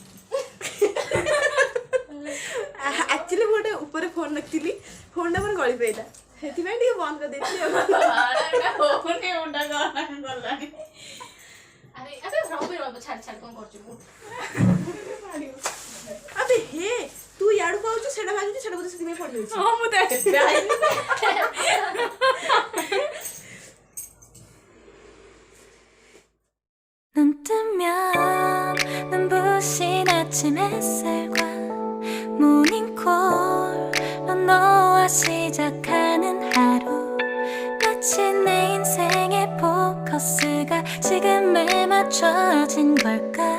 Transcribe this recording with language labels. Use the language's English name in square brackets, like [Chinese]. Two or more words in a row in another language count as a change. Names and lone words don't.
[Odia] ଆକ୍ଚୁଆଲି ମୁଁ ଗୋଟେ ଉପରେ ଫୋନ୍ ରଖିଥିଲି ଫୋନ୍ଟା ମୋର ଗଳି ପଇଲା ସେଥିପାଇଁ ଟିକେ ବନ୍ଦ କରିଦେଇଥିଲି। ଆରେ ଆରେ ରହ ଛାଡ଼ ଛାଡ଼ କ'ଣ କରୁଛୁ ମୁଁ ଆବେ ହେ ତୁ ଇଆଡୁ ପାଉଛୁ ସେଟା ବାଜୁଛି ସେଟା ବୋଧେ ସେଥିପାଇଁ ପଡ଼ିଯାଉଛି। ହଁ ମୁଁ [Korean] 눈 뜨면 눈부신 아침 햇살과 모닝콜로 너와 시작하는 하루 마치 내 인생의 포커스가 지금에 맞춰진 걸까